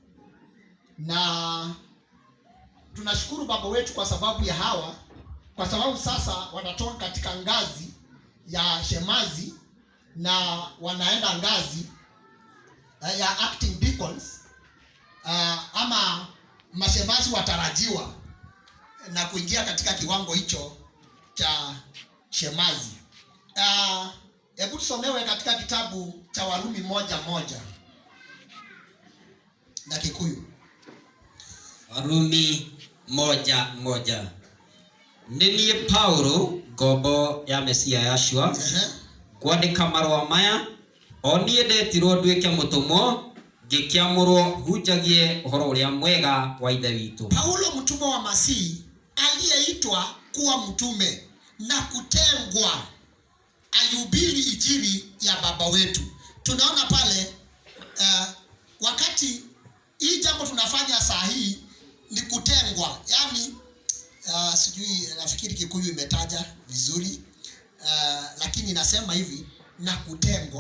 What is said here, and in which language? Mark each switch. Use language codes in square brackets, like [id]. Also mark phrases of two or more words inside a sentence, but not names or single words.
[sw] Na tunashukuru Baba wetu kwa sababu ya hawa, kwa sababu sasa wanatoka katika ngazi ya shemazi na wanaenda ngazi ya [en] acting deacons, [sw] ama mashemazi watarajiwa na kuingia katika kiwango hicho cha shemazi. Hebu tusomewe katika kitabu cha Warumi 1:1 na Kikuyu. Warumi 1:1. [ki] Nini Paulo ngombo ya Mesia Yashua kwandika marũa maya onie ndetirwo nduĩke mũtũmwo ngĩkĩamũrwo hunjagie ũhoro ũrĩa mwega wa ithe witũ. [sw] Paulo mtumwa wa Masihi aliyeitwa kuwa mtume na kutengwa ayubiri injili ya Baba wetu. Tunaona pale wakati hii jambo tunafanya saa hii ni kutengwa, yani sijui nafikiri Kikuyu imetaja vizuri, lakini nasema hivi na kutengwa.